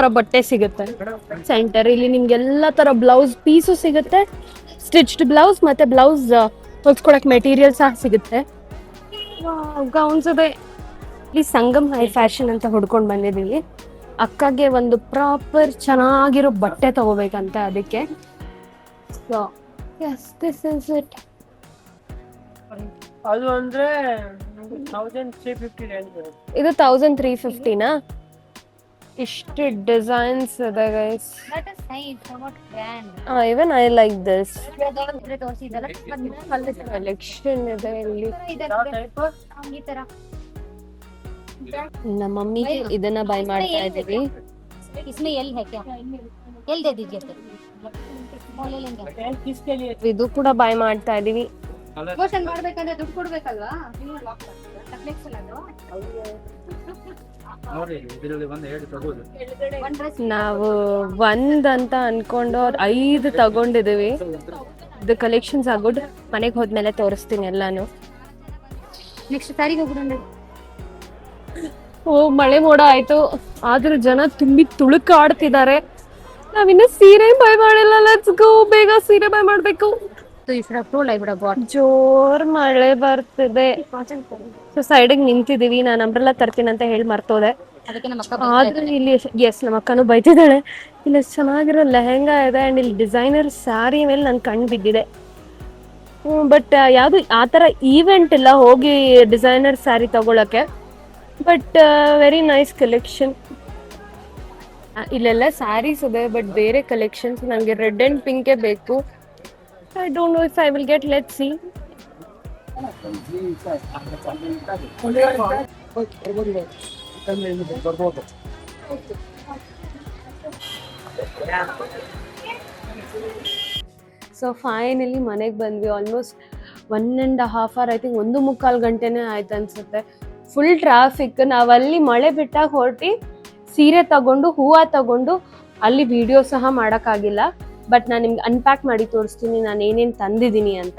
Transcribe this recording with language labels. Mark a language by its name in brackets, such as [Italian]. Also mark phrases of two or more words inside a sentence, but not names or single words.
[Kannada] ಬಟ್ಟೆ ಸಿಗುತ್ತೆ ಸೆಂಟರ್ ಇಲ್ಲಿ ನಿಮ್ಗೆ ಎಲ್ಲ ತರ [English] blouse piece [Kannada] ಸಿಗುತ್ತೆ [English] stitched blouse [Kannada] ಮತ್ತೆ ಬ್ಲೌಸ್ ಹೊಲ್ಸ್ಕೊಳಕ್ ಮೆಟೀರಿಯಲ್ ಸಹ ಸಿಗುತ್ತೆ ಗೌನ್ಸ್ ಇದೆ ಇಲ್ಲಿ ಸಂಗಮ್ ಹೈ ಫ್ಯಾಷನ್ ಅಂತ ಹುಡ್ಕೊಂಡು ಬಂದಿದ್ದೀವಿ ಅಕ್ಕಗೆ ಒಂದು ಪ್ರಾಪರ್ ಚೆನ್ನಾಗಿರೋ ಬಟ್ಟೆ ತಗೋಬೇಕಂತ ಅದಕ್ಕೆ [English] so yes this is it [Kannada] ಅದು ಅಂದ್ರೆ 1350 ಇದು 1350ನಾ ಇಷ್ಟು ಡಿಸೈನ್ಸ್ ಇದೆ ಗೈಸ್ [English] that is nice what grand even I like this [Kannada] ತೋರಿಸಿದಲ್ಲ ಕಲೆಕ್ಷನ್ ಇದೆ ಇಲ್ಲಿ ಈ ತರ ನಮ್ಮ ಮಮ್ಮಿಗೆ ಇದನ್ನ ಬೈ ಮಾಡ್ತಾ ಇದೀವಿ [Hindi] इसमें एल है क्या एल दे दीजिए फिर ले लेंगे किसके लिए [Kannada] ಇದು ಕೂಡ ಬೈ ಮಾಡ್ತಾ ಇದೀವಿ ಮೋಷನ್ ಮಾಡ್ಬೇಕಂದ್ರೆ ದುಡ್ಡು ಕೊಡ್ಬೇಕಲ್ವಾ ನೆಕ್ಲೆಕ್ಸ್ ಎಲ್ಲ ನೋಡಿ ಇದರಲ್ಲಿ ಒಂದು ಹೇಳಿ ತಗೋದು [English] one dress [Kannada] ನಾವು ಒಂದ್ ಅಂತ ಅನ್ಕೊಂಡು 5 ತಗೊಂಡಿದೀವಿ [English] the collections are good [Kannada] ಮನೆಗೆ ಹೋದ್ಮೇಲೆ ತೋರಿಸ್ತೀನಿ ಎಲ್ಲಾನು ನೆಕ್ಸ್ಟ್ ಸಾರಿಗೆ ಹೋಗ್ಬಿಡೋಣ ಓ ಮಳೆ ಮೋಡ ಆಯ್ತು ಆದ್ರೆ ಜನ ತುಂಬಿ ತುಳುಕಾಡ್ತಿದ್ದಾರೆ ನಾವಿನ್ನ ಸೀರೆ ಬೈ ಮಾಡಿಲ್ಲ [English] let's go [Kannada] ಬೇಗ ಸೀರೆ ಬೈ ಮಾಡ್ಬೇಕು तो इसरा फ्लो लाइव बाट ಜೋರ್ ಮಳೆ ಬರ್ತಿದೆ ಸೊ ಸೈಡಿಗೆ ನಿಂತಿದೀವಿ ನಾನು ಅಂಬ್ರೆಲ್ಲ ತರ್ತೀನಿ ಅಂತ ಹೇಳಿ ಮರ್ತೋದೆ ಅದಕ್ಕೆ ನಮ್ಮ ಅಕ್ಕ ಆದ್ರೆ ಇಲ್ಲಿ ಎಸ್ ನಮ್ಮ ಅಕ್ಕನೂ ಬೈತಿದ್ದಾಳೆ ಇಲ್ಲಿ ಚೆನ್ನಾಗಿರೋ ಲೆಹೆಂಗಾ ಇದೆ ಅಂಡ್ ಇಲ್ಲಿ [English] designer saree [Kannada] ಮೇಲೆ ನನ್ ಕಣ್ಣು ಬಿದ್ದಿದೆ ಬಟ್ ಯಾವ್ದು ಆತರ ಈವೆಂಟ್ ಇಲ್ಲ ಹೋಗಿ [English] designer saree [Kannada] ತಗೊಳಕ್ಕೆ [English] but very nice collection [Kannada] ಇಲ್ಲೆಲ್ಲ ಸ್ಯಾರೀಸ್ ಇದೆ ಬಟ್ ಬೇರೆ ಕಲೆಕ್ಷನ್ಸ್ ನನಗೆ [English] red and pink [Kannada] ಬೇಕು [English] I don't know if I will get let's see so finally [Kannada] ಮನೆಗೆ ಬಂದ್ವಿ [English] almost 1.5 hour I think [Kannada] 1.25 ಗಂಟೆನೇ ಆಯ್ತು ಅನ್ಸುತ್ತೆ [English] full traffic [Kannada] ನಾವಲ್ಲಿ ಮಳೆ ಬಿಟ್ಟಾಗ ಹೊರಟಿ ಸೀರೆ ತಗೊಂಡು ಹೂವು ತಗೊಂಡು ಅಲ್ಲಿ ವಿಡಿಯೋ ಸಹ ಮಾಡೋಕ್ಕಾಗಿಲ್ಲ ಬಟ್ ನಾನು ನಿಮ್ಗೆ ಅನ್ಪ್ಯಾಕ್ ಮಾಡಿ ತೋರಿಸ್ತೀನಿ ನಾನು ಏನೇನು ತಂದಿದ್ದೀನಿ ಅಂತ